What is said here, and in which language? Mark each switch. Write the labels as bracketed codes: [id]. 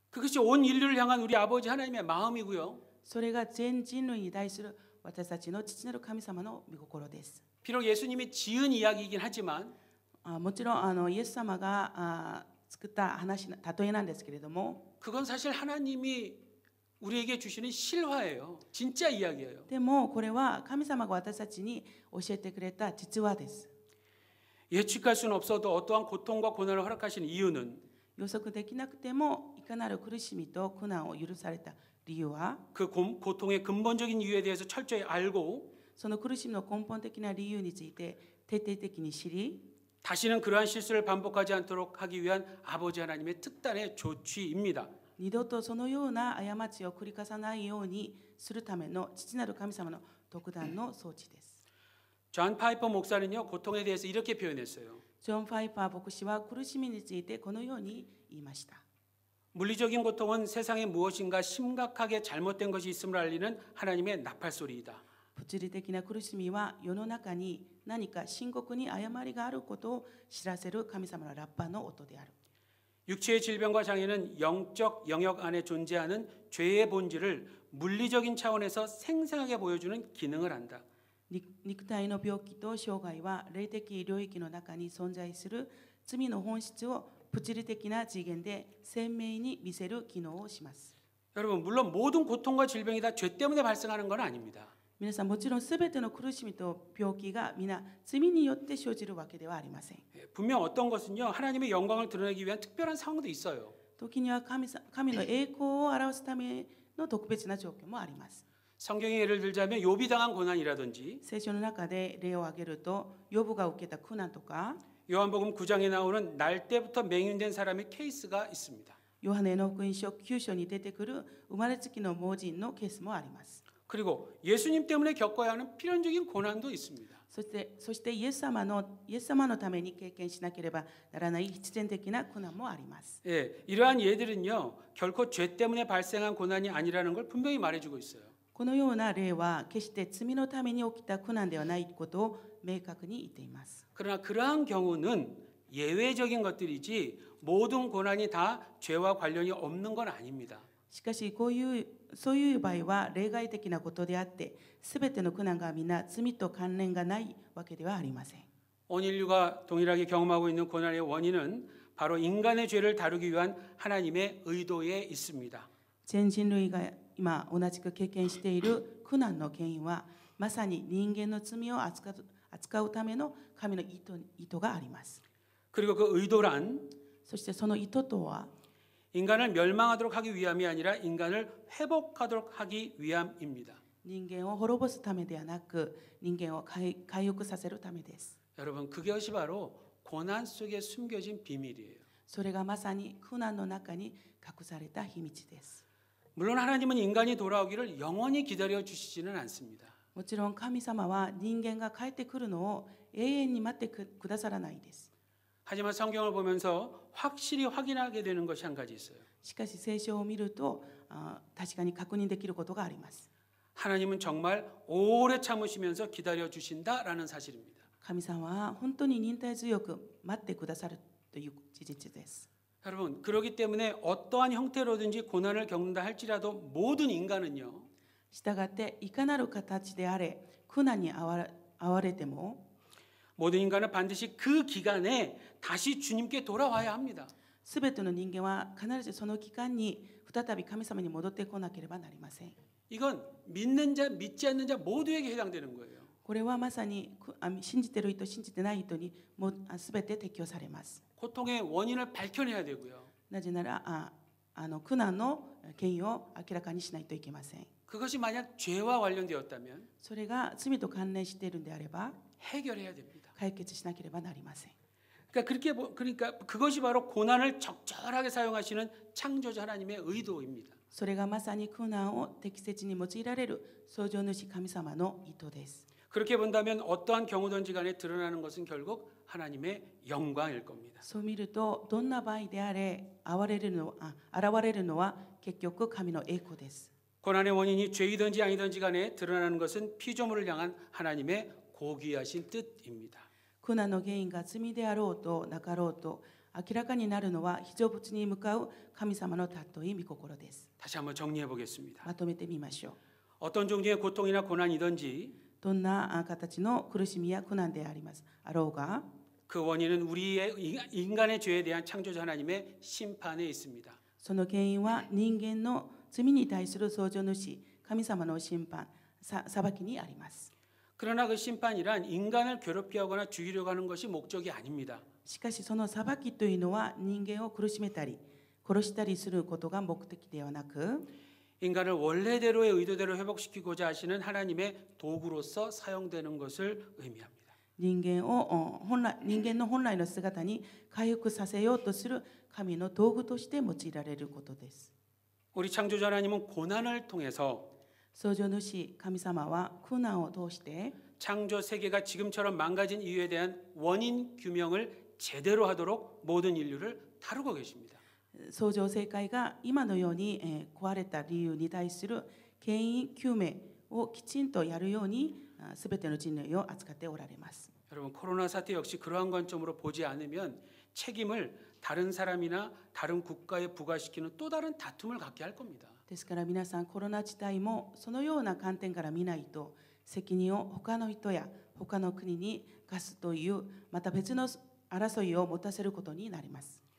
[ko] 그것이 온 인류를 향한 우리 아버지 하나님의 마음이고요. [ja] それが全人類に対する私たちの父なる神様の御心です。 [ko] 비록 예수님이 지은 이야기이긴 하지만 [ja] もちろんイエス様が作った話例えなんですけれども、 [ko] 그건 사실 하나님이 우리에게 주시는 실화예요. 진짜 이야기예요. [ja] でもこれは神様が私たちに教えてくれた実話です。 [ko] 예측할 수는 없어도 어떠한 고통과 고난을 허락하신 이유는 [ja] 予測できなくてもいかなる苦しみと苦難を許された理由は、 [ko] 그 고통의 근본적인 이유에 대해서 철저히 알고 [ja] その苦しみの根本的な理由について徹底的に知り、 [ko] 다시는 그러한 실수를 반복하지 않도록 하기 위한 아버지 하나님의 특단의 조치입니다. [ja] 二度とそのような過ちを繰り返さないようにするための父なる神様の特段の装置です。 [ko] 존 파이퍼 목사는요, 고통에 대해서 이렇게 표현했어요. [ja] ジョン・ファイパー牧師は苦しみについてこのように言いました。 [ko] 물리적인 고통은 세상에 무엇인가 심각하게 잘못된 것이 있음을 알리는 하나님의 나팔소리이다. [ja] 物理的な苦しみは世の中に何か深刻に誤りがあることを知らせる神様のラッパの音である。 [ko] 육체의 질병과 장애는 영적 영역 안에 존재하는 죄의 본질을 물리적인 차원에서 생생하게 보여주는 기능을 한다. [ja] 肉体の病気と障害は霊的領域の中に存在する罪の本質を物理的な次元で鮮明に見せる機能をします。 [ko] 여러분, 물론 모든 고통과 질병이 다 죄 때문에 발생하는 건 아닙니다. [ja] 皆さんもちろんすべての苦しみと病気が皆罪によって生じるわけではありません。 [ko] 분명 어떤 것은요, 하나님의 영광을 드러내기 위한 특별한 상황도 있어요. [ja] 時には神の栄光を表すための特別な状況もあります。 [ko] 성경의 예를 들자면 욥이 당한 고난이라든지 [ja] 聖書の中で例を挙げると、ヨブが受けた苦難とか、 [ko] 요한복음 9장에 나오는 날 때부터 맹인된 사람의 케이스가 있습니다. [ja] ヨハネの福音書9章に出てくる生まれつきの盲人のケースもあります。 [ko] 그리고 예수님 때문에 겪어야 하는 필연적인 고난도 있습니다. [ja] そしてイエス様のために経験しなければならない必然的な苦難もあります。 [ko] 예, 이러한 예들은요, 결코 죄 때문에 발생한 고난이 아니라는 걸 분명히 말해주고 있어요. [ja] このような例は決して罪のために起きた苦難ではないことを明確に言っています。 [ko] 그러나 그러한 경우는 예외적인 것들이지 모든 고난이 다 죄와 관련이 없는 건 아닙니다. [ja] しかしそういう場合は例外的なことであって、すべての苦難が皆罪と関連がないわけではありません。 [ko] 온 인류가 동일하게 경험하고 있는 고난의 원인은 바로 인간의 죄를 다루기 위한 하나님의 의도에 있습니다. [ja] 全人類が今同じく経験している苦難の原因は、まさに人間の罪を扱うための神の意図があります。 [ko] 그리고 그 의도란 [ja] そしてその意図とは、 [ko] 인간을 멸망하도록 하기 위함이 아니라 인간을 회복하도록 하기 위함입니다. [ja] 人間を滅ぼすためではなく、人間を回復させるためです。 [ko] 여러분, 그것이 바로 고난 속에 숨겨진 비밀이에요. [ja] それがまさに苦難の中に隠された秘密です。 [ko] 물론 하나님은 인간이 돌아오기를 영원히 기다려 주시지는 않습니다. [ja] もちろん神様は人間が帰ってくるのを永遠に待ってくださらないです。 [ko] 하지만 성경을 보면서 확실히 확인하게 되는 것이 한 가지 있어요. [ja] しかし聖書を見ると確かに確認できることがあります。 [ko] 하나님은 정말 오래 참으시면서 기다려 주신다라는 사실입니다. [ja] 神様は本当に忍耐強く待ってくださるという事実です。 [ko] 여러분, 그렇기 때문에 어떠한 형태로든지 고난을 겪는다 할지라도 모든 인간은요, [ja] したがっていかなる形であれ苦難に遭遭われても [ko] 모든 인간은 반드시 그 기간에 다시 주님께 돌아와야 합니다. [ja] すべての人間は必ずその期間に再び神様に戻ってこなければなりません。 [ko] 이건 믿는 자, 믿지 않는 자 모두에게 해당되는 거예요. [ja] これはまさに信じている人、信じてない人にもすべて適用されます。 [ko] 고통의 원인을 밝혀내야 되고요. [ja] なぜなら苦難の原因を明らかにしないといけません。 [ko] 그것이 만약 죄와 관련되었다면 [ja] それが罪と関連しているんであれば [ko] 해결해야 됩니다. [ja] 解決しなければなりません。 [ko] 그러니까 그것이 바로 고난을 적절하게 사용하시는 창조자 하나님의 의도입니다. [ja] それがまさに苦難を適切に用いられる創造主神様の意図です。 [ko] 그렇게 본다면 어떠한 경우든지 간에 드러나는 것은 결국 하나님의 영광일 겁니다. [ja] そう見るとどんな場合であれ現れるのは結局神の栄光です。 [ko] 고난의 원인이 죄이든지 아니든지 간에 드러나는 것은 피조물을 향한 하나님의 고귀하신 뜻입니다. [ja] 苦難の原因が罪であろうとなかろうと明らかになるのは被造物に向かう神様の尊い御心です。 [ko] 다시 한번 정리해 보겠습니다. [ja] まとめてみましょう。 [ko] 어떤 종류의 고통이나 고난이든지 [ja] どんな形の苦しみや苦難であろうが [ko] 그 원인은 우리의 인간의 죄에 대한 창조자 하나님의 심판에 있습니다. [ja] その原因は人間の罪に対する創造主神様の審判裁きにあります。 [ko] 그러나 그 심판이란 인간을 괴롭히거나 죽이려고 하는 것이 목적이 아닙니다. [ja] しかしその裁きというのは人間を苦しめたり殺したりすることが目的ではなく [ko] 인간을 원래대로의 의도대로 회복시키고자 하시는 하나님의 도구로서 사용되는 것을 의미합니다. [ja] 人間の本来の姿に回復させようとする神の道具として用いられることです。 [ko] 우리 창조자 하나님은 고난을 통해서 [ja] 創造主神様は苦難を通して [ko] 창조 세계가 지금처럼 망가진 이유에 대한 원인 규명을 제대로 하도록 모든 인류를 다루고 계십니다. [ja] 創造世界が今のように壊れた理由に対する原因究明をきちんとやるようにすべての人類を扱っておられます。 [ko] 여러분 코로나 사태 역시 그러한 관점으로 보지 않으면 책임을 다른 사람이나 다른 국가에 부과시키는 또 다른 다툼을 갖게 할 겁니다. [ja] ですから皆さんコロナ自体もそのような観点から見ないと責任を他の人や他の国に課すというまた別の争いを持たせることになります。